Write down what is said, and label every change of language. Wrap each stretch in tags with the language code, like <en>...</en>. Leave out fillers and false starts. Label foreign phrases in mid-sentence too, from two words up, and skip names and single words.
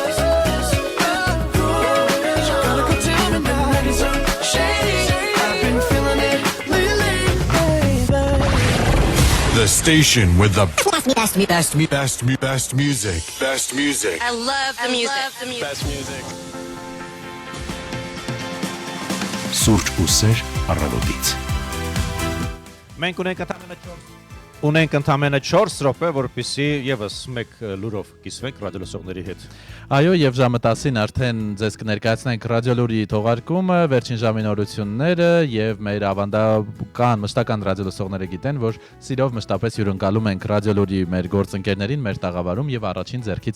<en>You gotta go tell me now. Acting so shady. I've been feeling it lately, baby. The station with the best music. Best music. I love the music. Best music.</en> <hy>Սուրճ ու սեր առավոտից։ Մենք ունենք ընդամենը 4 րոպե, որպեսզի եւս մեկ լուրով կիսվենք ռադիոլսողների հետ։ Այո, եւ ժամը 10-ին արդեն ձեզ կներկայացնենք ռադիոլուրի թողարկումը, վերջին ժամի նորությունները եւ մեր ավանդական մշտական ռադիոլսողները գիտեն, որ սիրով մշտապես հյուրընկալում ենք ռադիոլուրի մեր գործընկերներին, մեր տաղավարում եւ առաջին ձեռքից</hy>